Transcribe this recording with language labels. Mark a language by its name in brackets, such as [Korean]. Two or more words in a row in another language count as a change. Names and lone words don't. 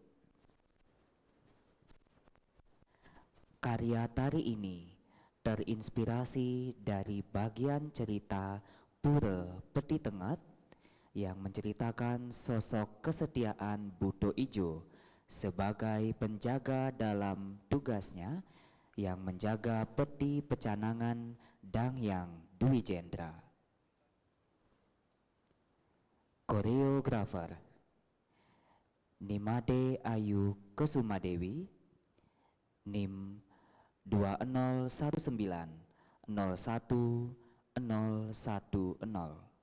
[Indonesian] Karya tari ini terinspirasi dari bagian cerita Pura Peti Tengat yang menceritakan sosok kesetiaan Buto Ijo sebagai penjaga dalam tugasnya yang menjaga peti pecanangan Dangyang Dwi Jendra. Koreografer Nimade Ayu Kusumadewi, NIM 201901010.